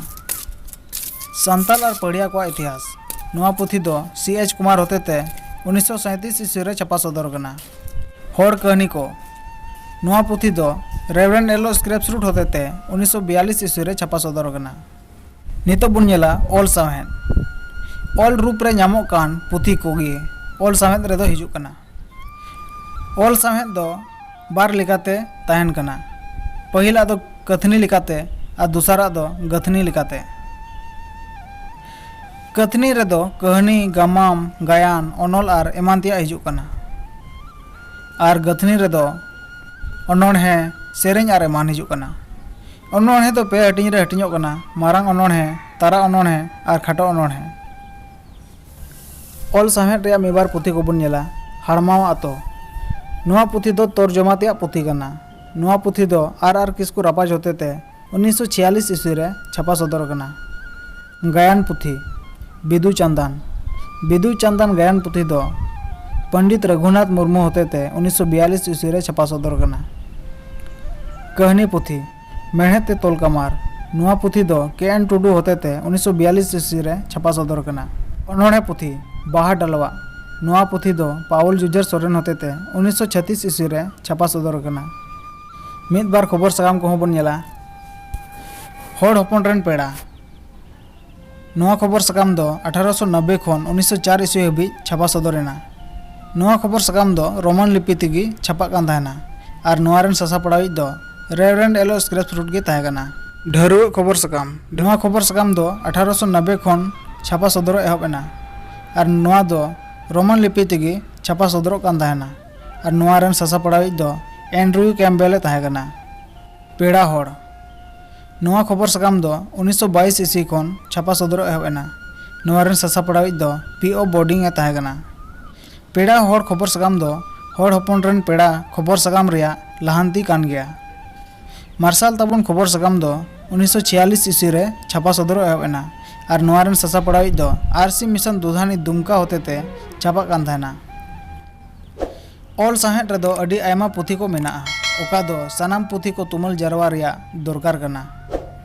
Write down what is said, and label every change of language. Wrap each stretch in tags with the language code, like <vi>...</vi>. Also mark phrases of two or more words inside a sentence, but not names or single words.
<sat>सान्ताल और पढ़िया को इतिहास नोआ पुथी दो CH कुमार होते 1937 ईस्वी रे छापा सदर कना। होड़ कहानी को नोआ पुथी दो रेवरेंड एलो स्क्रैप्सरूट होते 1942 ईस्वी रे छापा सदर कना। नितो बन नेला ऑल साहेद। ऑल रूप रे नामोग कान पुथी कोगे ऑल साहेद रे दो हिजुग कना। ऑल साहेद दो बार लेकाते तहन कना। पहिला दो कथनी लेकाते और दूसरा दो गथनी लेकाते। कथनी रे दो कहानी गामाम गायान अनल और एमान तिया हिजुग कना। और गथनी रे दो अनोढ़े सेरें और एमान हिजुग कना। अनोढ़े तो पे हटिंग रे हटिंगोग कना मारांग अनोढ़े तारा अनोढ़े और खाटो अनोढ़े। ऑल साहेद रे मिबार पुथी को बन नेला हाड़मावा आतो। नोआ पुथी दो तर्जमा तिया पुथी कना। नोआ पुथी दो आर किस्कू रापाज होते 1946 ईस्वी रे छापा सदर कना। गायन पुथी बिदु चांदन गायन पुथी दो पंडित रघुनाथ मुर्मू होते 1942 ईस्वी रे छापा सदर कना। कहानी पुथी मेहनत ते तोलकामार नोआ पुथी दो KN टुडू होते 1942 ईस्वी रे छापा सदर कना। अनोढ़े पुथी बाहा डलवा नोआ पुथी दो पाउल जुजर सोरेन होते 1936 ईस्वी रे छापा सदर कना। मिद बार खबर सागाम को बन नेला होड़ हपन रेन पेड़ा नोआ खबर सागाम दो 1890 खन 1904 ईस्वी हबी छापा सदरेना। नोआ खबर सागाम दो रोमान लिपि तेगी छापा कान तहना और नोआ रेन सासा पड़ावी दो रेवरेंड एलो स्क्रैप्सरूट गे तहे कना। ढारुआ खबर साकाम नोआ खबर साकाम दो 1890 खन छापा सदर एहबेना और नोआ दो रोमान लिपि तेगी छापा सदर कान तहना और नोआ रेन सासा पड़ावी दो एंड्रू कैम्पबेल तहे कना। पेड़ा होड़ नोआ खबर साकाम दो 1922 ईस्वी खन छापा सदर एहबेना। नोआ रेन सासा पड़ावी दो PO बोर्डिंग ए तहे कना। पेड़ा होड़ खबर साकाम दो होड़ हपन रेन पेड़ा खबर साकाम रिया लहांती कान गया। मार्शल ताबन खबर साकाम दो 1946 ईस्वी रे छापा सदर एहबेना और नोआ रेन सासा पड़ावी दो RC मिशन दुधानी दुमका होते छापा कान तहना। ऑल साहेद रे दो अडी आयमा पुथी को मेना ओका दो सनाम पुथी को तुमल जरवा रिया दरकार कना।</sat>